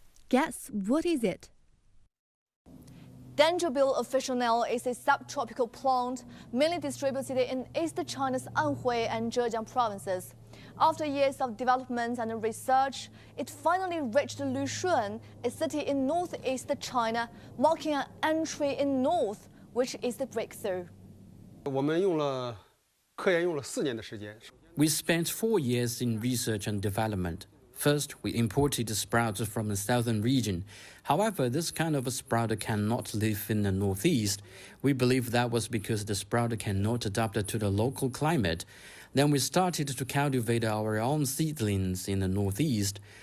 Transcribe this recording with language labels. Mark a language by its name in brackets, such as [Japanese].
[English] Guess what is it? Dendrobium officinale is a subtropical plant mainly distributed in East China's Anhui and Zhejiang provinces. After years of development and research, it finally reached Lvshunkou, a city in northeast China, marking an entry in north, which is the breakthrough. [Chinese] 我们用了科研用了4年的时间。 [English] We spent 4 years in research and development. First, we imported sprouts from the southern region. However, this kind of sprout cannot live in the northeast. We believe that was because the sprout cannot adapt to the local climate. Then we started to cultivate our own seedlings in the northeast.